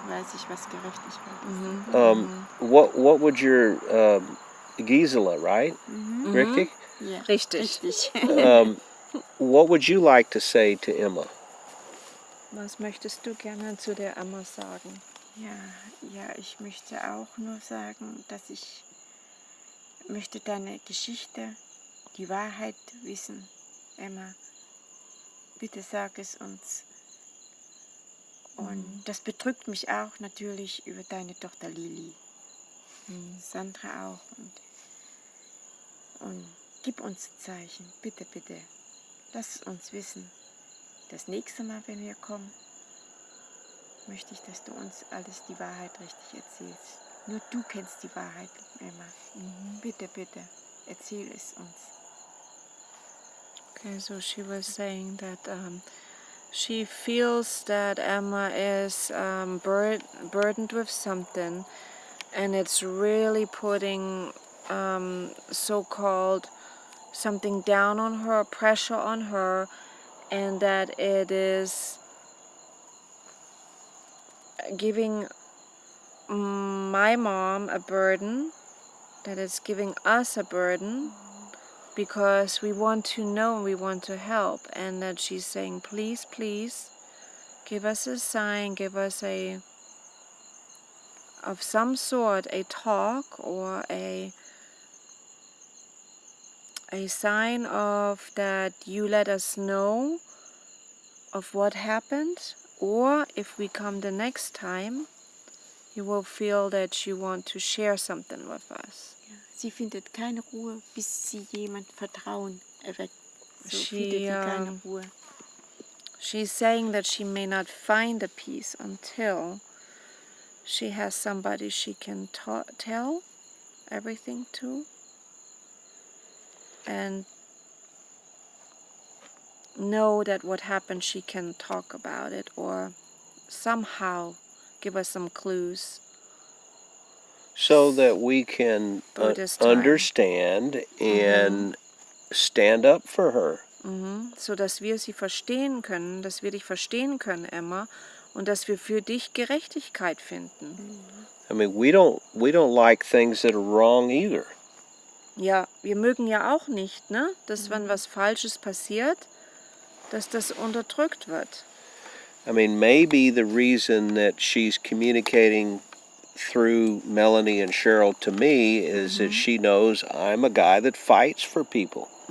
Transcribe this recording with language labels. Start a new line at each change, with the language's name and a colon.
German: weiß ich, was Gerechtigkeit ist.
English: What would your Gisela, right?
German: Richtig? Ja, Richtig.
English: What would you like to say to Emma?
German: Was möchtest du gerne zu der Emma sagen? Ja, ich möchte auch nur sagen, dass ich möchte deine Geschichte, die Wahrheit wissen, Emma. bitte sag es uns. Und das bedrückt mich auch natürlich über deine Tochter Lili. Sandra auch. Und gib uns ein Zeichen, bitte, bitte. Lass es uns wissen. Das nächste Mal, wenn wir kommen, möchte ich, dass du uns alles die Wahrheit richtig erzählst. Nur du kennst die Wahrheit, Emma. Bitte, bitte, erzähl es uns.
English: Okay, so she was saying that she feels that Emma is burdened with something, and it's really putting so-called something down on her, pressure on her, and that it is giving my mom a burden, that it's giving us a burden, because we want to know, we want to help, and that she's saying, please, please, give us a sign, give us of some sort, a talk or a sign of that you let us know of what happened, or if we come the next time, you will feel that you want to share something with us.
German: Ja, sie findet keine Ruhe, bis sie jemand Vertrauen erweckt.
English: So She,
German: findet sie keine Ruhe.
English: She's saying that she may not find a peace until she has somebody she can tell everything to, and know that what happened she can talk about it, or somehow give us some clues. So that we can For this time. understand and stand up for her.
German: So dass wir sie verstehen können, dass wir dich verstehen können, Emma, und dass wir für dich Gerechtigkeit finden.
English: I mean, we don't like things that are wrong either.
German: Ja, wir mögen ja auch nicht, ne, dass wenn was Falsches passiert, dass das unterdrückt wird.
English: I mean, maybe the reason that she's communicating through Melanie and Cheryl to me is that she knows I'm a guy that fights for people.